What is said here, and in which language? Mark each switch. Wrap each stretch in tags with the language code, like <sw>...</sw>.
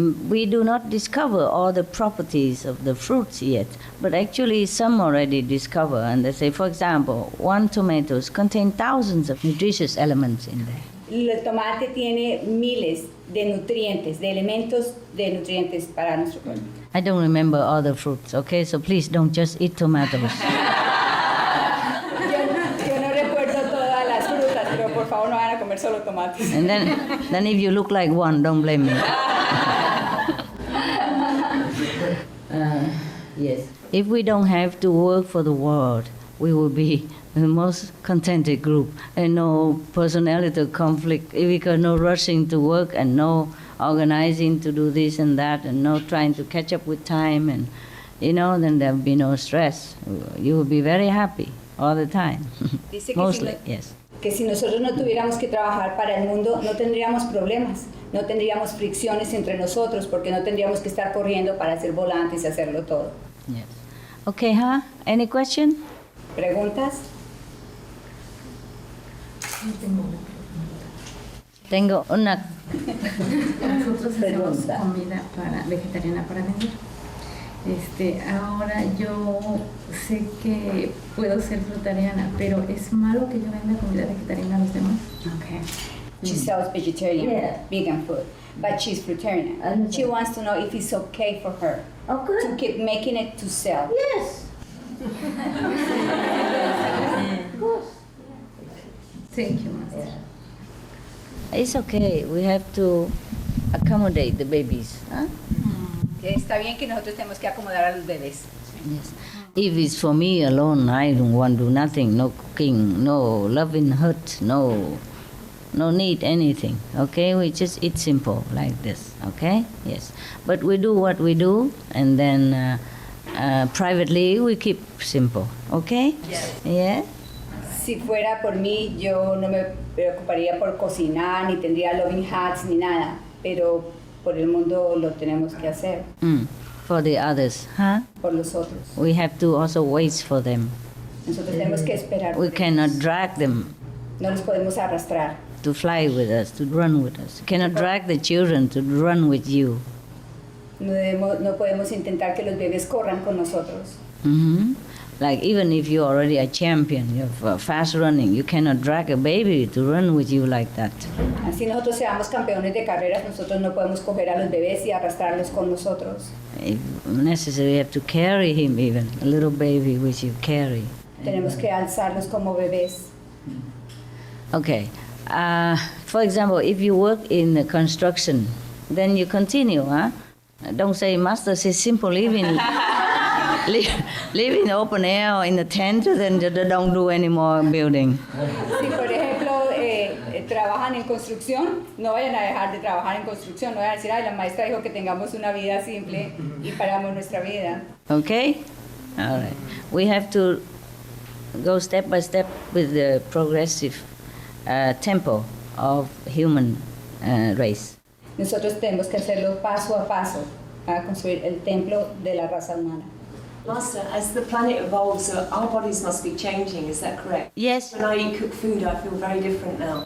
<en>We do not discover all the properties of the fruits yet, but actually some already discover, and they say, for example, one tomato contains thousands of nutritious elements in there.</en> <es>El tomate tiene miles de nutrientes, de elementos de nutrientes para nuestro cuerpo.</es> <en>I don't remember all the fruits, okay? So please don't just eat tomatoes.</en> <es>Yo no recuerdo todas las frutas, pero por favor no vayan a comer solo tomates.</es> <en>And then if you look like one, don't blame me. Yes. If we don't have to work for the world, we will be the most contented group, and no personality conflict, because no rushing to work and no organizing to do this and that, and no trying to catch up with time, and then there'll be no stress. You will be very happy all the time.</en> <es>Dice que</es> <en>Mostly, yes.</en> <es>Que si nosotros no tuviéramos que trabajar para el mundo, no tendríamos problemas, no tendríamos fricciones entre nosotros, porque no tendríamos que estar corriendo para hacer volantes y hacerlo todo.</es> <en>Yes. Okay, huh? Any question?</en> <es>¿Preguntas? Tengo una Nosotros hacemos pregunta. comida vegetariana para vender. Ahora yo sé que puedo ser frutariana, pero ¿es malo que yo venda comida vegetariana a los demás?</es> <en>Okay. She sells vegetarian, vegan food, but she's fruitarian. She wants to know if it's okay for her to keep making it to sell. Yes. Thank you, Master. It's okay. We have to accommodate the babies. Huh?</en> <es>Que está bien que nosotros tenemos que acomodar a los bebés.</es> <en>Yes. If it's for me alone, I don't want to do nothing. No cooking, no loving hurt, no need anything. Okay, we just eat simple like this. Okay, yes. But we do what we do, and then privately we keep simple. Okay. Yes. Yeah.</en> <es>Si fuera por mí, yo no me preocuparía por cocinar, ni tendría loving hearts, ni nada. Pero por el mundo lo tenemos que hacer.</es> <en>For the others, huh?</en> <es>Por los otros.</es> <en>We have to also wait for them.</en> <es>Nosotros tenemos que esperar.</es> <en>We</en> <es>por</es> <en>cannot</en> <es>ellos.</es> <en>drag them</en> <es>No los podemos arrastrar.</es> <en>to fly with us, to run with us. You cannot drag the children to run with you.</en> <es>No podemos intentar que los bebés corran con nosotros.</es> <en>Like even if you're already a champion, you're fast running, you cannot drag a baby to run with you like that.</en> <es>Así nosotros seamos campeones de carreras, nosotros no podemos coger a los bebés y arrastrarlos con nosotros.</es> <en>If necessary, you have to carry him even, a little baby which you carry.</en> <es>Tenemos que alzarlos como bebés.</es> <en>Okay. For example, if you work in the construction, then you continue, huh? Don't say, Master, it's simple living. Live in the open air or in the tent, then don't do any more building.</en> <es>Si por ejemplo trabajan en construcción, no vayan a dejar de trabajar en construcción, no vayan a decir, ay, la maestra dijo que tengamos una vida simple y paramos nuestra vida.</es> <en>Okay? All right. We have to go step by step with the progressive tempo of human race.</en> <es>Nosotros tenemos que hacerlo paso a paso para construir el templo de la raza humana.</es> <en>Master, as the planet evolves, our bodies must be changing, is that correct? Yes. When I eat cooked food, I feel very different now.</en>